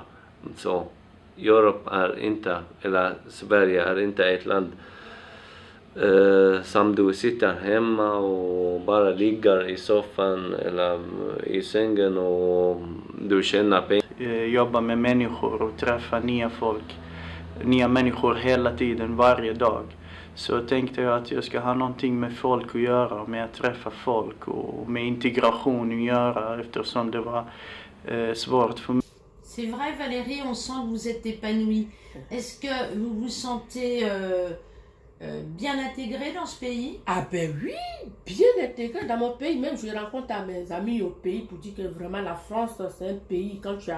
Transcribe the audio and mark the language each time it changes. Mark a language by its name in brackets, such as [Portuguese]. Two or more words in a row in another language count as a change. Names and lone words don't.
[Swedish] Så Europa är inte, eller Sverige är inte ett land som du sitter hemma och bara ligger i soffan eller i sängen och du tjänar pengar. Jobba med människor och träffa nya människor hela tiden, varje dag. Så tänkte jag att jag ska ha någonting med folk att göra, med att träffa folk och med integration att göra eftersom det var svårt för mig. [French] C'est vrai Valérie, on sent que vous êtes épanouie. Est-ce que vous vous sentez bien intégrée dans ce pays? Ah ben oui, bien intégrée dans mon pays. Même je rencontre à mes amis au pays pour dire que vraiment la France c'est un pays quand tu as...